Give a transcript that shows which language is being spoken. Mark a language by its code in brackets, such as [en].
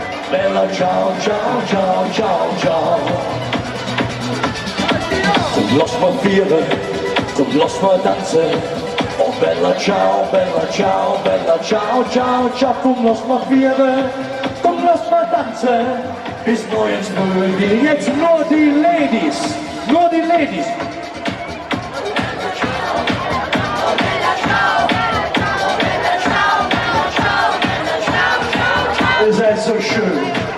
[it] Bella ciao, ciao, ciao, ciao, ciao. [nl] Kom los maar vieren, kom los maar dansen. [it] Oh bella ciao, bella ciao, bella ciao, ciao, [nl] ciao. Kom los maar vieren, kom los maar dansen. [de] Bis morgens früh, jetzt nur die Ladies, nur die Ladies. Ihr seid so schön.